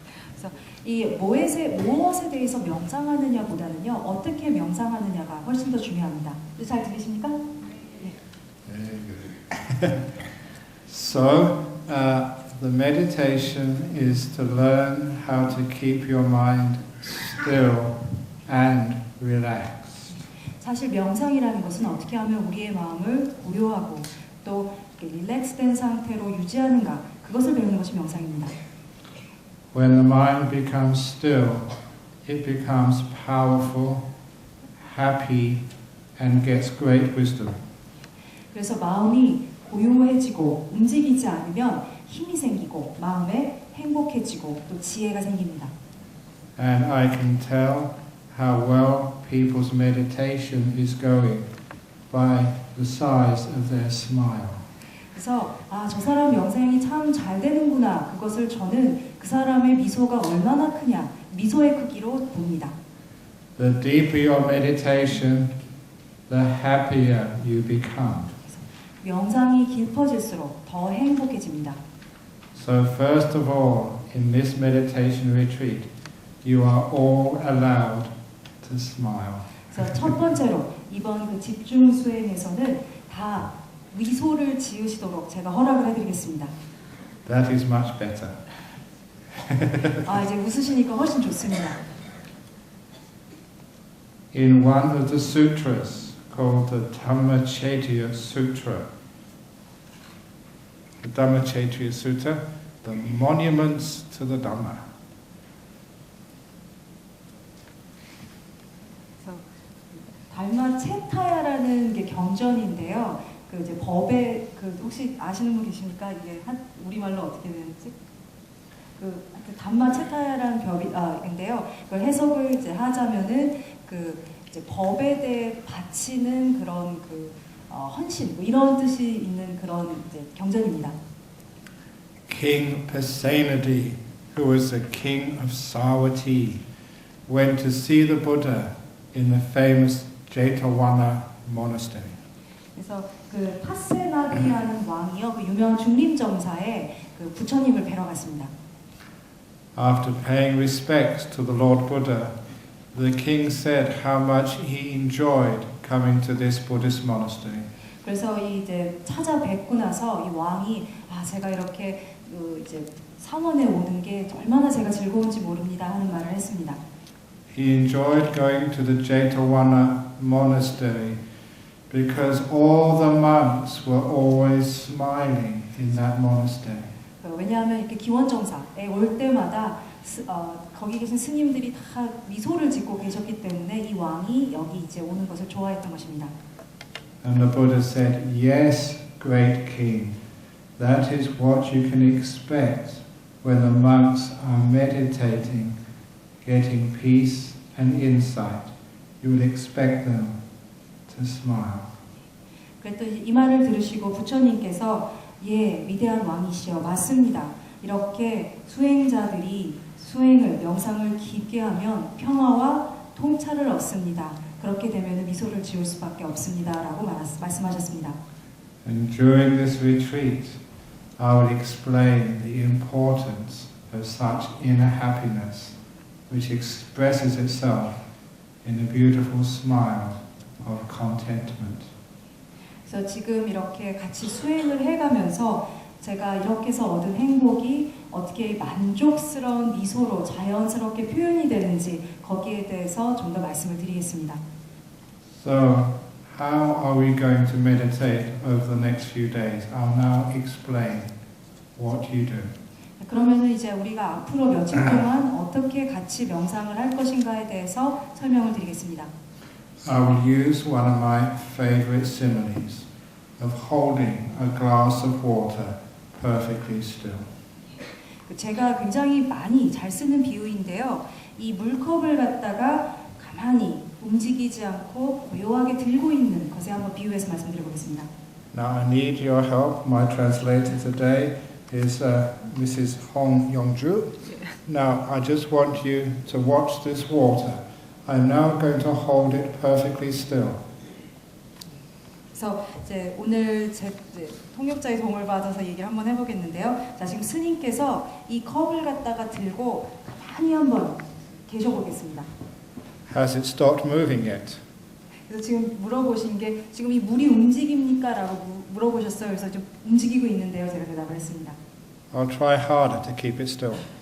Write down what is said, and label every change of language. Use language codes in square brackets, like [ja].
[ko] 그래서 이 무엇에 대해서 명상하느냐보다는요, 어떻게 명상하느냐가 훨씬 더 중요합니다. 잘 들리십니까? 네. [en] So, the meditation is to learn how to keep your mind still and relaxed. [ko] 사실 명상이라는 것은 어떻게 하면 우리의 마음을 고요하고 또 릴렉스된 상태로 유지하는가, 그것을 배우는 것이 명상입니다. [en] When the mind becomes still, it becomes powerful, happy, and gets great wisdom. [ko] 그래서 마음이 고요해지고 움직이지 않으면 힘이 생기고 마음에 행복해지고 또 지혜가 생깁니다. [en] And I can tell how well people's meditation is going by the size of their smile. [ko] 그래서 저 사람 명상이 참 잘 되는구나, 그것을 저는 그 사람의 미소가 얼마나 크냐, 미소의 크기로 봅니다. [en] The deeper your meditation, the happier you become. [ko] 명상이 깊어질수록 더 행복해집니다. [en] So first of all, in this meditation retreat, you are all allowed to smile. [ko] 그래서 첫 번째로 이번 그 집중 수행에서는 다 미소를 지으시도록 제가 허락을 해드리겠습니다. [en] That is much better. [ko] 이제 웃으시니까 훨씬 좋습니다. [en] In one of the sutras called the Dhammacettiya Sutra, the Dhammacettiya Sutta, the monuments to the Dhamma. [ko] 달마체타야라는 게 경전인데요. 그 이제 법에 혹시 아시는 분 계십니까? 이게 우리말로 어떻게 되는지? 담마체타야라는 인데요. 그걸 해석을 이제 하자면은 이제 법에 대해 바치는 그런 헌신, 이런 뜻이 있는 그런 이제 경전입니다. [en] King Pasenadi, who was the king of Savatthi, went to see the Buddha in the famous Jetavana monastery. [ko] 그래서 그 파세나디라는 왕이요, 그 유명한 중림정사에 그 부처님을 뵈러 갔습니다. [en] After paying respects to the Lord Buddha, the king said how much he enjoyed coming to this Buddhist monastery. [ko] 그래서 이제 찾아뵙고 나서 이 왕이 제가 이렇게 이제 상원에 오는 게 얼마나 제가 즐거운지 모릅니다 하는 말을 했습니다. [en] He enjoyed going to the Jetavana monastery because all the monks were always smiling in that monastery. [ko] 왜냐하면 이렇게 기원정사에 올 때마다 거기 계신 스님들이 다 미소를 짓고 계셨기 때문에 이 왕이 여기 이제 오는 것을 좋아했던 것입니다. [en] And the Buddha said, "Yes, great king, that is what you can expect when the monks are meditating, getting peace and insight. You would expect them to smile." [ko] 그랬더니 이 말을 들으시고 부처님께서 위대한 왕이시여, 맞습니다. 이렇게 수행자들이 명상을 깊게 하면 평화와 통찰을 얻습니다. 그렇게 되면 미소를 지을 수밖에 없습니다라고 말씀하셨습니다. [en] And during this retreat, I will explain the importance of such inner happiness, which expresses itself in a beautiful smile of contentment. [ko] 그래서 지금 이렇게 같이 수행을 해가면서 제가 이렇게 해서 얻은 행복이 어떻게 만족스러운 미소로 자연스럽게 표현이 되는지 거기에 대해서 좀 더 말씀을 드리겠습니다. [en] So, How are we going to meditate over the next few days? I'll now explain what you do. [ko] 그러면은 이제 우리가 앞으로 며칠 동안 어떻게 같이 명상을 할 것인가에 대해서 설명을 드리겠습니다. [en] I will use one of my favorite similes of holding a glass of water perfectly still. [ko] 제가 굉장히 많이 잘 쓰는 비유인데요. 이 물컵을 갖다가 가만히 움직이지 않고 고요하게 들고 있는 것에 한번 비유해서 말씀드려보겠습니다. [en] Now I need your help. My translator today is Mrs. Hong Yongju. Now I just want you to watch this water. I'm now going to hold it perfectly still. [ko] 그래서 이제 오늘 제 통역자의 도움을 받아서 얘기를 한번 해보겠는데요. 자, 지금 스님께서 이 컵을 갖다가 들고 가만히 한번 계셔보겠습니다. [en] Has it stopped moving yet? [ko] 그래서 지금 물어보신 게 지금 이 물이 움직입니까? 라고 물어보셨어요. 그래서 좀 움직이고 있는데요. 제가 대답을 했습니다. [en] I'll try harder to keep it still.